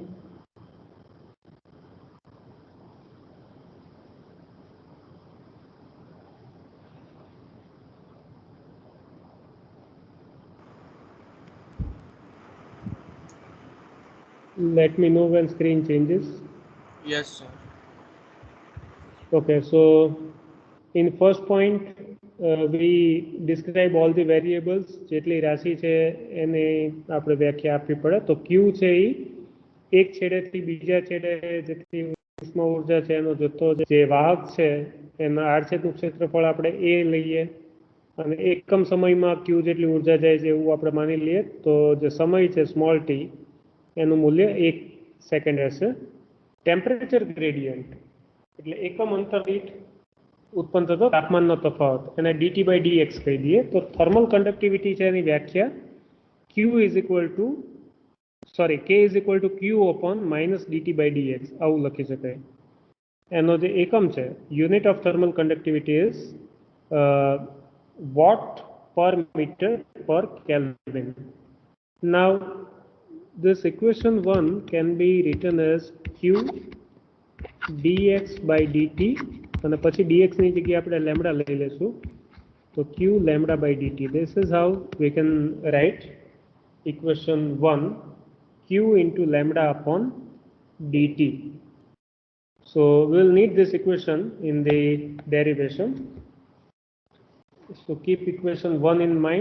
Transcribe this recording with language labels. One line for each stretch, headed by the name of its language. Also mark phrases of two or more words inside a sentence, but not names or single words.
English: Let me know when screen changes. Yes, sir. Okay, so in first point we describe all the variables.
Gujarati: જેટલી રાશિ છે એને આપણે વ્યાખ્યા આપવી પડે. તો Q છે એ એક છેડેથી બીજા છેડે જેટલી ઉષ્મા ઉર્જા છે એનો જથ્થો જે વાહક છે એના આડછેદનું ક્ષેત્રફળ આપણે A લઈએ અને એકમ સમયમાં Q જેટલી ઉર્જા જાય છે એવું આપણે માની લઈએ. તો જે સમય છે સ્મોલ t એનું મૂલ્ય 1 સેકન્ડ હશે.
English: temperature gradient
Gujarati: એટલે એકમ અંતર દીઠ ઉત્પન્ન થતો તાપમાનનો તફાવત એને
English: dt by dx
Gujarati: કહી દઈએ. તો
English: thermal conductivity
Gujarati: છે એની વ્યાખ્યા
English: Q is equal to K is equal to Q upon minus dt by dx
Gujarati: આવું લખી શકાય. એનો જે એકમ છે
English: unit of thermal conductivity is watt per meter per Kelvin. Now this equation 1 can be written as Q dx by dt
Gujarati: અને પછી dx ની જગ્યાએ આપણે લેમ્ડા લઈ લેશું. તો Q
English: lambda by dt. This is how we can write equation 1, Q into lambda upon dt. So we will need this equation in the derivation. So keep equation 1 in mind.